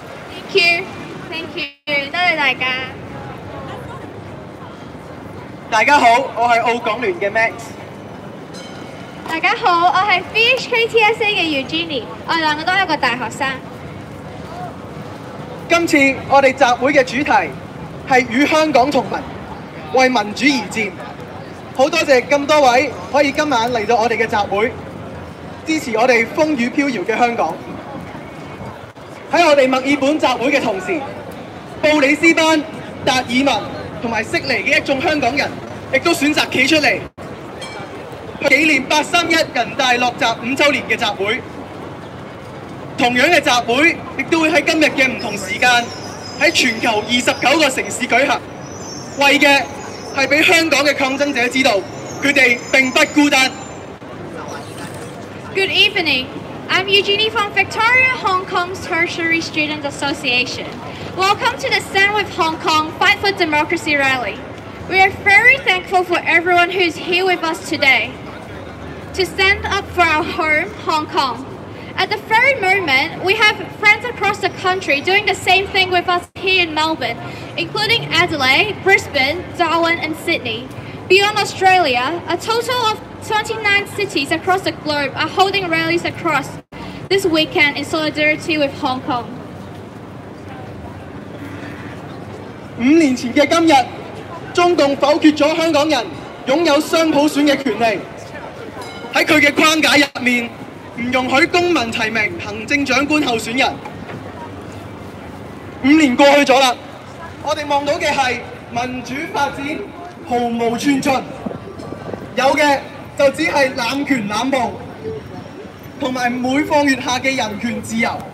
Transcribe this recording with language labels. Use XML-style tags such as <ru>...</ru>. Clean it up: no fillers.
<en>Thank you, thank you，</en> <yue>多謝大家。大家好，我係澳港聯嘅 Max。大家好，我係 VHKTSA 嘅 Eugenie， 我哋兩個都係一個大學生。今次我哋集會嘅主題係與香港同盟，為民主而戰。好多謝咁多位可以今晚嚟到我哋嘅集會，支持我哋風雨飄搖嘅香港。喺我哋墨爾本集會嘅同時，布里斯班、達爾文同埋悉尼嘅一眾香港人，亦都選擇企出嚟，紀念831人大落閘5週年嘅集會。同樣嘅集會，亦都會喺今日嘅唔同時間，喺全球29個城市舉行，為嘅係俾香港嘅抗爭者知道，佢哋並不孤單。</yue> <en>Good evening. I'm Eugenie from Victoria, Hong Kong's Tertiary Student Association. Welcome to the Stand with Hong Kong Fight for Democracy rally. We are very thankful for everyone who's here with us today to stand up for our home, Hong Kong. At the very moment, we have friends across the country doing the same thing with us here in Melbourne, including Adelaide, Brisbane, Darwin and Sydney. Beyond Australia, a total of 29 cities across the globe are holding rallies across this weekend in solidarity with Hong Kong.</en> <yue>5年前嘅今日，中共否決咗香港人擁有雙普選嘅權利。喺佢嘅框架入面，唔容許公民提名行政長官候選人。 5年過去咗啦，我哋望到嘅係民主發展毫無寸進，有嘅就只係濫權濫暴，同埋每況愈下嘅人權自由。</yue>